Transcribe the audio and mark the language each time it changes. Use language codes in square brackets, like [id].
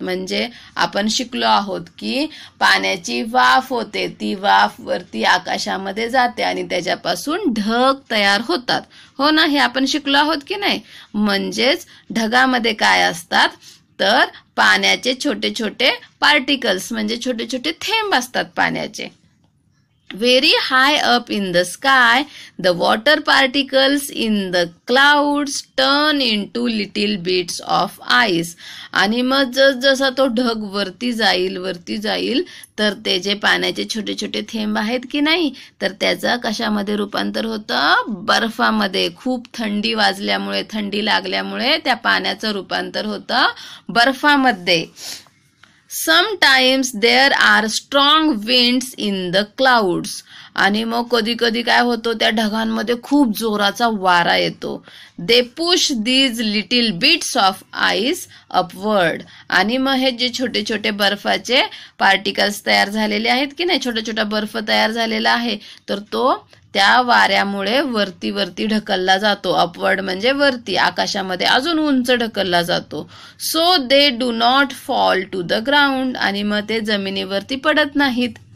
[mr] म्हणजे आपण शिकलो आहोत की पाण्याची वाफ होते ती वाफ वरती आकाशामध्ये जाते आणि त्याच्यापासून ढग तयार होतात. हो ना. हे आपण शिकलो आहोत की नाही. म्हणजेच ढगामध्ये काय असतात तर पाण्याचे छोटे छोटे पार्टिकल्स म्हणजे छोटे छोटे थेंब असतात पाण्याचे. [en] Very high up in the sky, the water particles in the clouds turn into little bits of ice. [mr] आणि मग जसा तो ढग वरती जाईल तर ते जे पाण्याचे छोटे छोटे थेंब आहेत की नाही तर त्याचं कशामध्ये रूपांतर होतं बर्फामध्ये. खूप थंडी वाजल्यामुळे थंडी लागल्यामुळे त्या पाण्याचं रूपांतर होतं बर्फामध्ये. [en] Sometimes there are strong winds in the clouds. [mr] आणि मग कधी कधी काय होतं त्या ढगांमध्ये खूप जोराचा वारा येतो. [en] They push these little bits of ice upward. [mr] आणि मग हे जे छोटे छोटे बर्फाचे पार्टिकल्स तयार झालेले आहेत की नाही छोटा छोटा बर्फ तयार झालेला आहे तर तो त्या वाऱ्यामुळे वरती वरती ढकलला जातो. अपवर्ड म्हणजे वरती आकाशामध्ये अजून उंच ढकलला जातो. [en] So they do not fall to the ground. [mr] आणि मग ते जमिनीवरती पडत नाहीत.